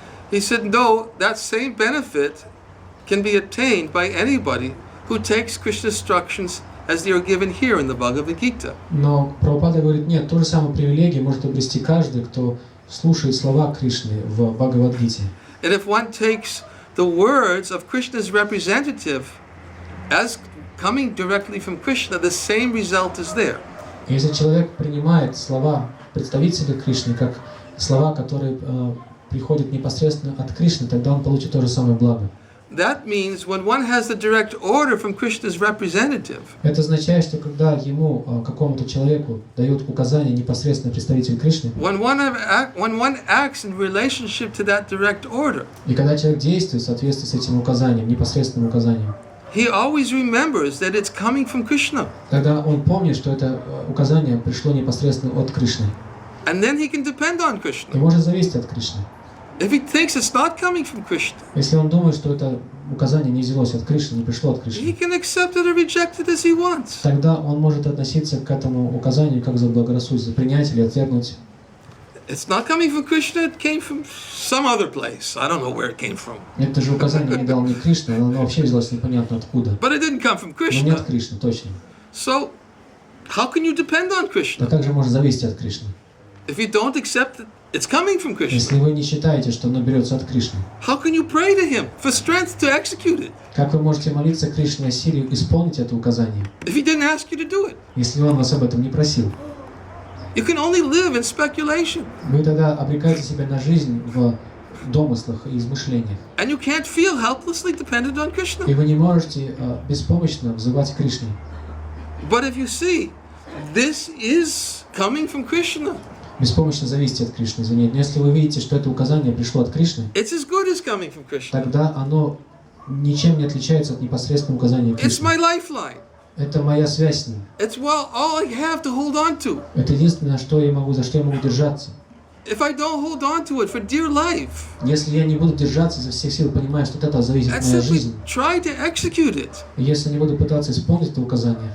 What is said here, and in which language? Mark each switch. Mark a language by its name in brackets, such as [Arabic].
[English] He said, no, that same benefit can be attained by anybody who takes Krishna's instructions as they are given here in the Bhagavad Gita. [Russian] Но Прабхупада говорит, нет, ту же самую привилегию может обрести каждый, кто слушает слова Кришны в Бхагавад-гите. [English] And if one takes the words of Krishna's representative as coming directly from Krishna, the same result is there. [Russian] Если человек принимает слова представителя Кришны как слова, которые приходят непосредственно от Кришны, тогда он получит то же самое благо. [English] That means when one has the direct order from Krishna's representative, [Russian] Это означает, что когда ему, какому-то человеку, дают указания непосредственно представитель Кришны, [English] when one acts in relationship to that direct order, [Russian] и когда человек действует в соответствии с этим указанием, непосредственным указанием, [English] he always remembers that it's coming from Krishna. [Russian] тогда он помнит, что это указание пришло непосредственно от Кришны, [English] And then he can depend on [Russian] и [English] Krishna. [Russian] может зависеть от Кришны. [English] If he thinks it's not coming from Krishna, [Russian] Если он думает, что это указание не взялось от Кришны, не пришло от [English] he [Russian] Кришны, [English] can accept it or reject it as he wants. [Russian] тогда он может относиться к этому указанию как заблагорассудится, принять или отвергнуть. [English] It's not coming from Krishna, it came from some other place. I don't know where it came from. [Russian] Это же указание не дал не Кришна, оно вообще взялось непонятно откуда. [English] But it didn't come from [Russian] Но нет [English] Krishna. [Russian] Кришны, точно. [English] So, how can you depend on [Russian] Но [English] Krishna? [Russian] как же может зависеть от Кришны? [English] If you don't accept it, it's coming from Krishna. [Russian] Если вы не считаете, что оно берется от Кришны, [English] How can you pray to him for strength to execute it [Russian] как вы можете молиться Кришне о силе исполнить это указание, [English] if he didn't ask you to do it? [Russian] если он вас об этом не просил? [English] You can only live in speculation. [Russian] Вы тогда обрекаете себя на жизнь в домыслах и измышлениях. [English] And you can't feel helplessly dependent on Krishna. [Russian] И вы не можете беспомощно взывать к Кришне. [English] But if you see, this is coming from Krishna. [Russian] Беспомощно зависеть от Кришны, извините. Но если вы видите, что это указание пришло от Кришны, [English] It's as good as coming from Krishna. [Russian] тогда оно ничем не отличается от непосредственного указания [English] It's [Russian] Кришны. [English] my lifeline. [Russian] Это моя связь с ним. [English] It's all I have to hold on to. [Russian] Это единственное, что я могу, за что я могу держаться. [English] If I don't hold on to it for dear life, [Russian] Если я не буду держаться изо всех сил, понимая, что от этого зависит [English] and [Russian] моя [English] simply [Russian] жизнь, [English] try to execute it, [Russian] и если не буду пытаться исполнить это указание,